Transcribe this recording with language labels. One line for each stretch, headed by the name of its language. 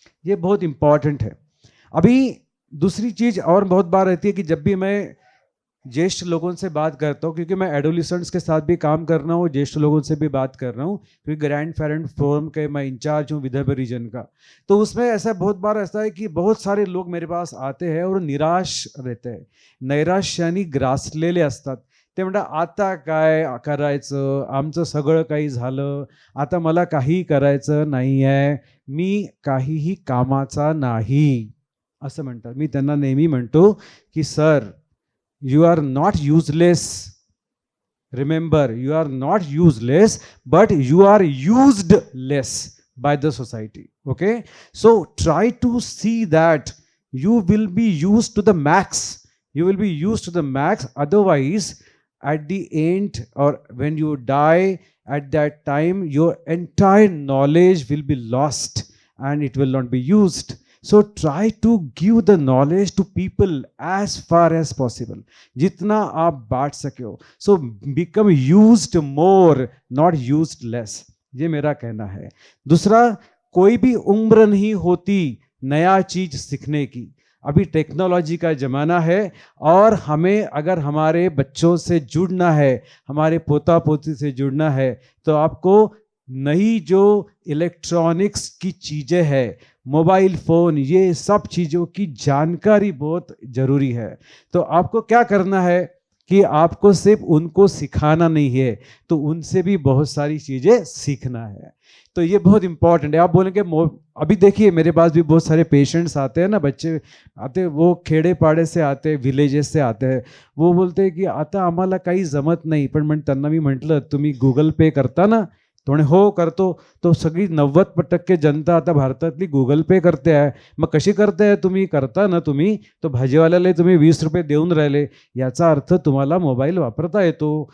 Hindi: ये बहुत इंपॉर्टेंट है. अभी दूसरी चीज और बहुत बार रहती है कि जब भी मैं ज्येष्ठ लोगों से बात करता हूँ, क्योंकि मैं एडोलिसेंट्स के साथ भी काम कर रहा हूँ, ज्येष्ठ लोगों से भी बात कर रहा हूँ, क्योंकि ग्रैंड पेरेंट फोरम के मैं इंचार्ज हूँ विदर्भ रीजन का. तो उसमें ऐसा बहुत बार ऐसा है कि बहुत सारे लोग मेरे पास आते हैं और निराश रहते हैं.
Marathi: नैराश्यानी ग्रासलेले असतात. ते म्हणतात आता काय करायचं, आमचं सगळं काही झालं, आता मला काही करायचं नाही आहे, मी काहीही कामाचा नाही, असं म्हणतात. मी त्यांना नेहमी म्हणतो की sir,
English: you are not useless. Remember, you are not useless, but you are used less by the society. Okay, so try to see that you will be used to the max. You will be used to the max. Otherwise, at the end or when you die, at that time your entire knowledge will be lost and it will not be used. So try to give the knowledge to people as far as possible,
Hindi: जितना आप बांट सके हो.
English: so become used more, not used less,
Hindi: ये मेरा कहना है. दूसरा, कोई भी उम्र नहीं होती नया चीज सीखने की. अभी टेक्नोलॉजी का ज़माना है और हमें अगर हमारे बच्चों से जुड़ना है, हमारे पोता पोती से जुड़ना है, तो आपको नई जो इलेक्ट्रॉनिक्स की चीज़ें हैं, मोबाइल फ़ोन, ये सब चीज़ों की जानकारी बहुत ज़रूरी है. तो आपको क्या करना है कि आपको सिर्फ उनको सिखाना नहीं है, तो उनसे भी बहुत सारी चीज़ें सीखना है. तो ये बहुत इंपॉर्टेंट है. आप बोलेंगे अभी देखिए मेरे पास भी बहुत सारे पेशेंट्स आते हैं ना, बच्चे आते, वो खेड़े पाड़े से आते हैं, विलेजेस से आते हैं.
Marathi: वो बोलते हैं की आता आम्हाला काही जमत नाही, पण त्यांना मी म्हटलं तुम्ही गूगल पे करता ना, थोडे हो करतो. तो सगळी 90% जनता आता भारतातली गूगल पे करते आहे. मग कशी करते आहे तुम्ही, करता ना तुम्ही, तो भाजीवाल्याला तुम्ही 20 रुपये देऊन राहिले, याचा अर्थ तुम्हाला मोबाईल वापरता येतो.